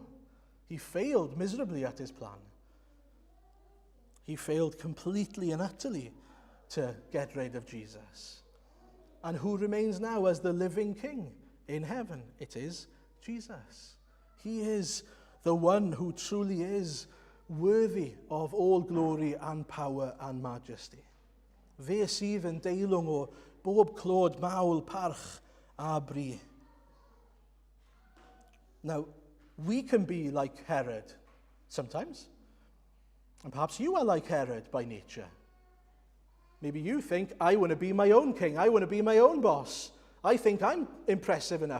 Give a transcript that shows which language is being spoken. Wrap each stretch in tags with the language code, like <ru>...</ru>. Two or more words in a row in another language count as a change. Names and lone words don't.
<en>He failed miserably at his plan. He failed completely and utterly to get rid of Jesus. And who remains now as the living King in heaven? It is Jesus. He is the one who truly is worthy of all glory and power and majesty.</en> <cy>Fe sydd yn deilwng o bob clod mawl, parch a bri.</cy> <en>Now, we can be like Herod sometimes. And perhaps you are like Herod by nature. Maybe you think, I want to be my own king. I want to be my own boss. I think I'm impressive enough.</en>